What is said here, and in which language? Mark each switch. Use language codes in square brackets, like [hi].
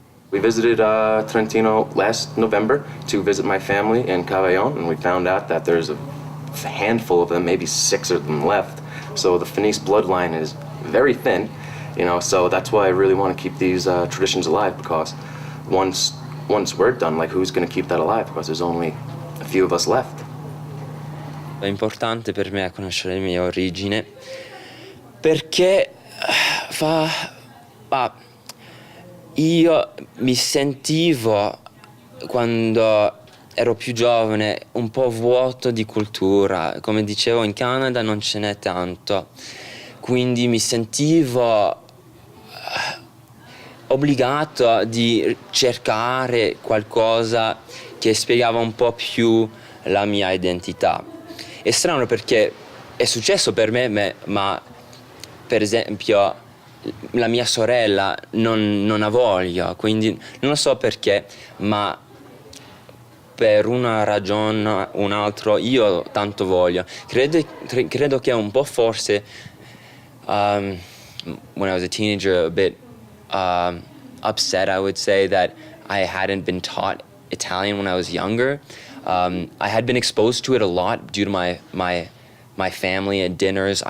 [en] We visited Trentino last November to visit my family in Cavaillon, and we found out that there's a handful of them, maybe 6 of them left. So the Fenice bloodline is very thin, so that's why I really want to keep these traditions alive, because once we're done, like, who's going to keep that alive? Because there's only a few of us left. [it] È importante per me conoscere le mie origini, perché io mi sentivo, quando ero più giovane, un po' vuoto di cultura. Come dicevo, in Canada non ce n'è tanto, quindi mi sentivo obbligato di cercare qualcosa che spiegava un po' più la mia identità. È strano perché è successo per me, ma per esempio la mia sorella non ha voglia, quindi non lo so perché, ma per una ragione o un'altra io tanto voglio. Credo che un po' forse, [en] when I was a teenager, a bit upset, I would say, that I hadn't been taught Italian when I was younger. I had been exposed to it a lot due to my family at dinners.